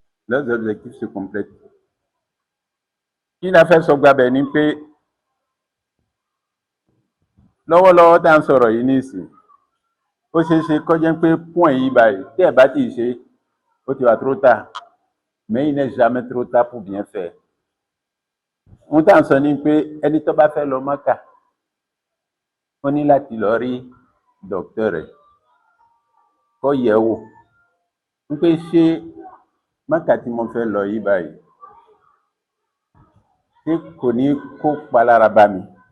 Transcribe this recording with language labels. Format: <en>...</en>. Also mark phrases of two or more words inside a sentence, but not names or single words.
<fr>leurs objectifs se complètent.</fr> <yo>Kí la fẹ́ sọ gbabẹ̀ ni pé lọ́wọ́lọ́wọ́ tá à ń sọ̀rọ̀ yìí nísìn ó ṣeé ṣe kó jẹ́ pé point yìí báyìí tí ẹ̀ bá ti ṣe ó ti wà</yo> <fr>trop tard mais il n'est jamais trop tard pour bien faire.</fr> <yo>Ohun tá à ń sọ ni pé ẹni tó bá fẹ́ lọ Mọ́kà ó ní láti lọ rí dókítà rẹ̀ kó yẹ̀ wò ń pé ṣé Mọ́kà tí mo fẹ́ lọ yìí báyìí ṣé kò ní kó palára bá mi.</yo>